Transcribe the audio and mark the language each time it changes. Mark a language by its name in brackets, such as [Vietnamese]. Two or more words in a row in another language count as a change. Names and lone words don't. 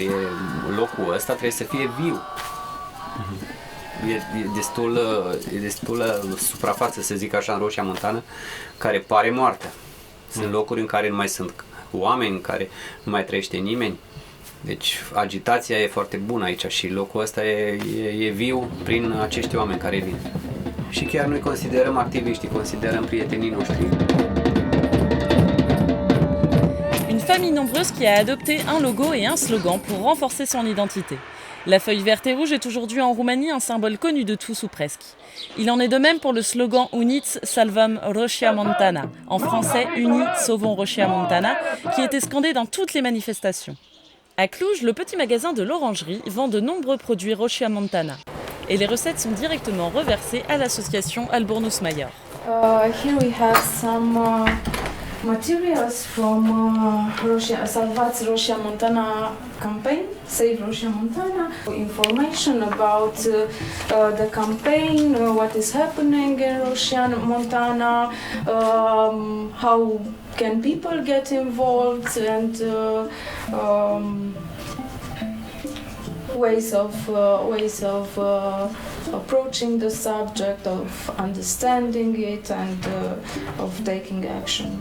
[Romanian] Locul ăsta trebuie să fie viu. E destulă suprafață, să zic așa, în Roșia Montană, care pare moartă. Sunt locuri în care nu mai sunt oameni, în care nu mai trăiește nimeni. Deci agitația e foarte bună aici și locul ăsta e viu prin acești oameni care vin. Și chiar noi considerăm activiștii, considerăm prietenii noștri. [French] Une famille nombreuse qui a adopté un logo et un slogan pour renforcer son identité. La feuille verte et rouge est aujourd'hui en Roumanie un symbole connu de tous ou presque. Il en est de même pour le slogan [Romanian] Uniți salvăm [French] Rosia Montana, en français Unis sauvons Rosia Montana, qui était scandé dans toutes les manifestations. À Cluj, le petit magasin de l'Orangerie vend de nombreux produits Rosia Montana. Et les recettes sont directement reversées à l'association Alburnus Mayer. [English] Here we have some materials from Salvați Rosia Montana campaign, Save Rosia Montana. Information about the campaign, what is happening in Rosia Montana, how can people get involved, and ways of approaching the subject, of understanding it, and of taking action.